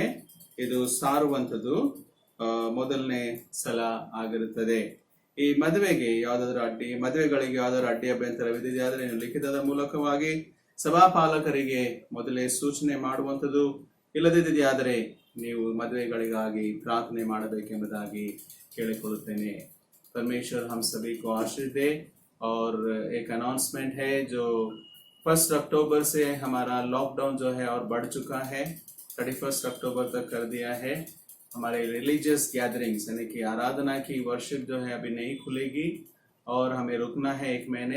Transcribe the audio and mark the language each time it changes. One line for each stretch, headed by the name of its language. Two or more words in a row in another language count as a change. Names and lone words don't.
Kannada: ಇದು ಸಾರುವಂಥದ್ದು ಮೊದಲನೇ ಸಲ ಆಗಿರುತ್ತದೆ. ಈ ಮದುವೆಗೆ ಮದುವೆಗಳಿಗೆ ಯಾವ್ದಾದ್ರು ಅಡ್ಡಿ ಅಭ್ಯಂತರವಿದೆ ಆದರೆ ಲಿಖಿತದ ಮೂಲಕವಾಗಿ ಸಭಾಪಾಲಕರಿಗೆ ಮೊದಲೇ ಸೂಚನೆ ಮಾಡುವಂಥದ್ದು. ಇಲ್ಲದಿದ್ದರೆ ನೀವು ಮದುವೆಗಳಿಗಾಗಿ ಪ್ರಾರ್ಥನೆ ಮಾಡಬೇಕೆಂಬುದಾಗಿ ಕೇಳಿಕೊಳ್ಳುತ್ತೇನೆ.
Hindi: परमेश्वर हम सभी को आशीष दे। और एक अनाउंसमेंट है, जो 1 अक्टूबर से हमारा लॉकडाउन जो है और बढ़ चुका है, 31 अक्टूबर तक कर दिया है। हमारे
English: religious gatherings
Hindi: यानी कि आराधना की वर्शिप जो है अभी नहीं खुलेगी और हमें रुकना है 1 महीने।